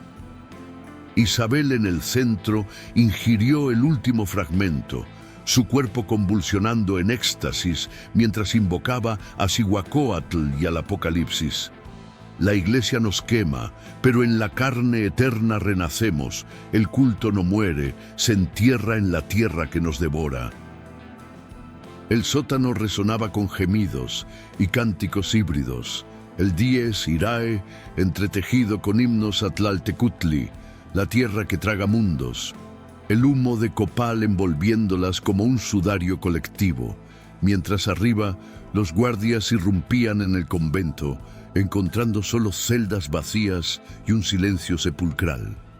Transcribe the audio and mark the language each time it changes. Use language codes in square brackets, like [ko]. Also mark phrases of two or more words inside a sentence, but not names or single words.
[es] Isabel en el centro ingirió el último fragmento, su cuerpo convulsionando en éxtasis mientras invocaba a Cihuacóatl y al Apocalipsis. La iglesia nos quema, pero en la carne eterna renacemos, el culto no muere, se entierra en la tierra que nos devora. El sótano resonaba con gemidos y cánticos híbridos, el [la] dies irae [es] entretejido con himnos a Tlaltecutli, la tierra que traga mundos, el humo de copal envolviéndolas como un sudario colectivo, mientras arriba los guardias irrumpían en el convento, encontrando solo celdas vacías y un silencio sepulcral.